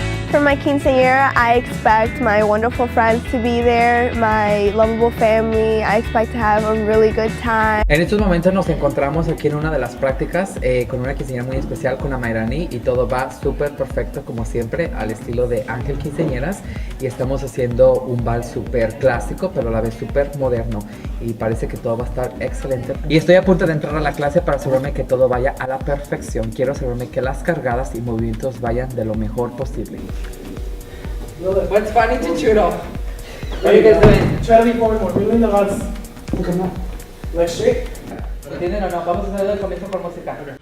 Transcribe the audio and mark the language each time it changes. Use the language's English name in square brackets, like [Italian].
[English] For my quinceañera, I expect my wonderful friends to be there, my lovable family. I expect to have a really good time. [Spanish] En estos momentos nos encontramos aquí en una de las prácticas con una quinceañera muy especial, con la Mayrani, y todo va súper perfecto como siempre al estilo de Ángel Quinceañeras, y estamos haciendo un vals súper clásico pero a la vez súper moderno y parece que todo va a estar excelente. Y estoy a punto de entrar a la clase para asegurarme que todo vaya a la perfección. Quiero asegurarme que las cargadas y movimientos vayan de lo mejor posible. [English] What's funny to Churo? What are you guys doing? Try to lean forward more. We're doing the vals. Come on. Like straight. [Spanish] ¿Entienden o no? Vamos a hacer el comienzo con música.